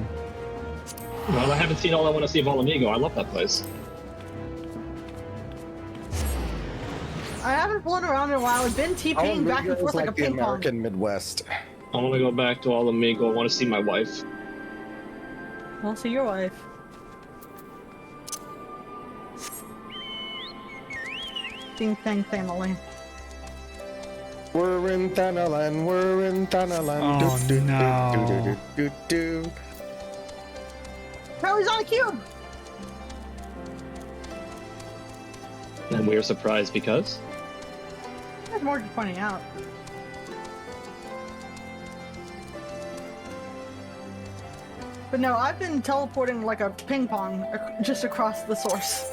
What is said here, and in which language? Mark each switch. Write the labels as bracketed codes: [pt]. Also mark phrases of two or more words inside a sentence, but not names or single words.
[en] Well, I haven't seen all I want to see of all Amigo. I love that place. I haven't flown around in a while. I've been TPing back and forth like a the ping pong. American Midwest. I want to go back to all Amigo. I want to see my wife. I'll see your wife. Ding dang Thanalan. We're in Thanalan, we're in Thanalan. Oh, do, do, no. do, do, do, do, do. No, he's on a cube. And we were surprised because. There's more to pointing out. But no, I've been teleporting like a ping pong just across the source.